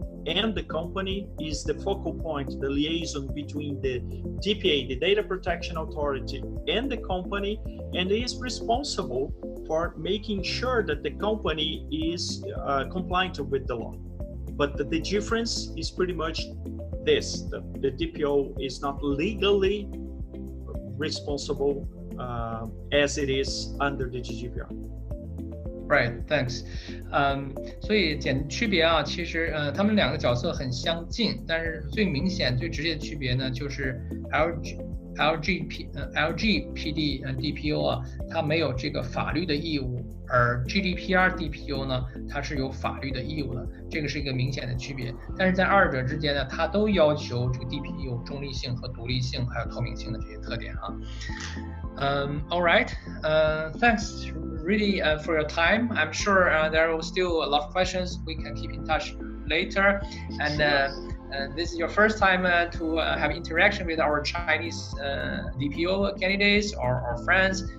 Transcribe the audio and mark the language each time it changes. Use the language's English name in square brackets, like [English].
[English] and the company, is the focal point, the liaison between the DPA, the Data Protection Authority, and the company, and is responsible for making sure that the company is compliant with the law. But the difference is pretty much this: the DPO is not legally responsible as it is under the GDPR. Right, thanks. [Chinese] 所以区别啊，其实他们两个角色很相近，但是最明显、最直接的区别呢，就是 LGPD DPO 啊，它没有这个法律的义务，而 GDPR DPO 呢，它是有法律的义务的，这个是一个明显的区别。但是在二者之间呢，它都要求这个 DPO 有中立性和独立性，还有透明性的这些特点啊。 [English] All right, thanks really for your time. I'm sure there are still a lot of questions. We can keep in touch later. And this is your first time to have interaction with our Chinese DPO candidates or friends.